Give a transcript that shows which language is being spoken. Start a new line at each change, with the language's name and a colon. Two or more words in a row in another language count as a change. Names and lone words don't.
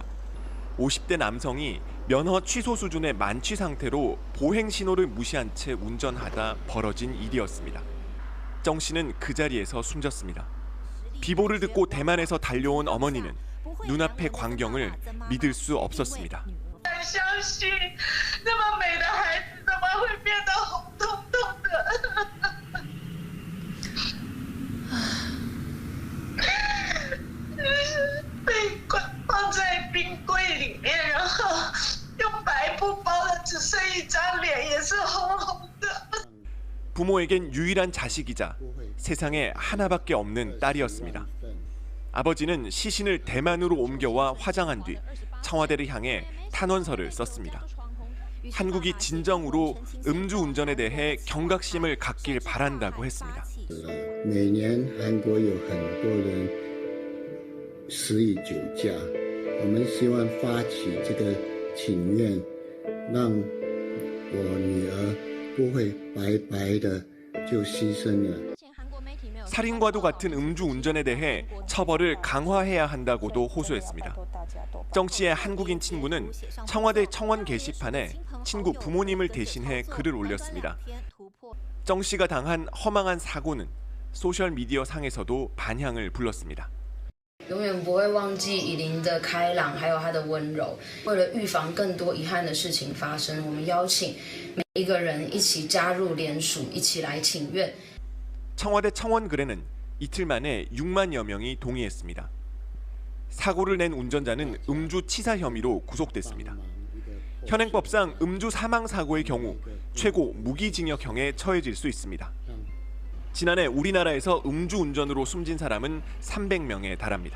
Korean: 50대 남성이 면허 취소 수준의 만취 상태로 보행 신호를 무시한 채 운전하다 벌어진 일이었습니다. 정 씨는 그 자리에서 숨졌습니다. 비보를 듣고 대만에서 달려온 어머니는 눈앞의 광경을 믿을 수 없었습니다.
Chinese: 被放在冰柜里面，然后用白布包了，只剩一张脸，也是红红的。
Korean: 부모에겐 유일한 자식이자 세상에 하나밖에 없는 딸이었습니다. 아버지는 시신을 대만으로 옮겨와 화장한 뒤 청와대를 향해 탄원서를 썼습니다. 한국이 진정으로 음주운전에 대해 경각심을 갖길 바란다고 했습니다.
Chinese: 每年韩国有很多人死于酒驾，我们希望发起这个请愿，让我女儿不会白白的就牺牲了。
Korean: 살인과도 같은 음주운전에 대해 처벌을 강화해야 한다고도 호소했습니다. 정 씨의 한국인 친구는 청와대 청원 게시판에 친구 부모님을 대신해 글을 올렸습니다. 정 씨가 당한 허망한 사고는 소셜미디어 상에서도 반향을 불렀습니다.
Chinese: 永远不会忘记以琳的开朗，还有她的温柔。为了预防更多遗憾的事情发生，我们邀请每一个人一起加入联署，一起来请愿。
Korean: 청와대 청원 글에는 이틀 만에 6만여 명이 동의했습니다. 사고를 낸 운전자는 음주치사 혐의로 구속됐습니다. 현행법상 음주 사망 사고의 경우 최고 무기징역형에 처해질 수 있습니다. 지난해 우리나라에서 음주운전으로 숨진 사람은 300명에 달합니다.